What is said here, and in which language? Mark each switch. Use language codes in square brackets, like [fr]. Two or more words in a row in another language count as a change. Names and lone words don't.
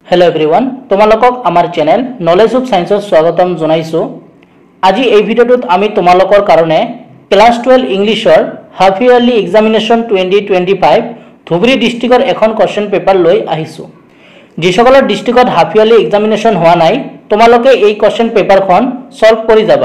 [en] Hello everyone [as] तुम्हालोকক आमार चैनल नॉलेज ऑफ साइंस स्वागतम जनाइছো। আজি এই ভিডিওটোত আমি তোমালোকৰ কাৰণে ক্লাস 12 ইংলিশৰ [en] half yearly examination [as] 2025 ধুবুৰী ডিস্ট্ৰিক্টৰ এখন [en] question paper [as] লৈ আহিছো। যিসকলৰ ডিস্ট্ৰিক্টত [en] half yearly examination [as] হোৱা নাই তোমালোকে এই কোৱেশ্চন পেপাৰখন সলভ কৰি যাবা।